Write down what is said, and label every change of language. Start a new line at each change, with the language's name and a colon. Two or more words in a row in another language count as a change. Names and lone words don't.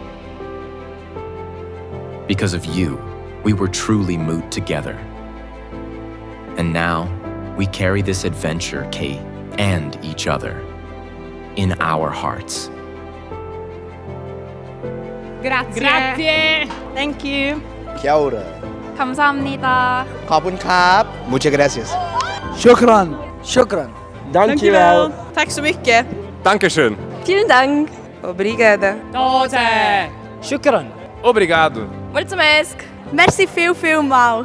English: Because of you, we were truly Moot together. And now, we carry this adventure, Kate, and each other, in our hearts.
Italian: Grazie.
English: Thank you.
Māori: Kia ora.
Korean: 감사합니다.
Thai: ขอบคุณครับ
Spanish: Muchas gracias.
Arabic: شكرا.
Swedish: Dankjewel. Tack så mycket.
German: Dankeschön. Vielen Dank.
Portuguese: Obrigada. Toze.
Arabic: شكرا.
Portuguese: Obrigado.
Swiss German: Mulțumesc. Merci viel mal.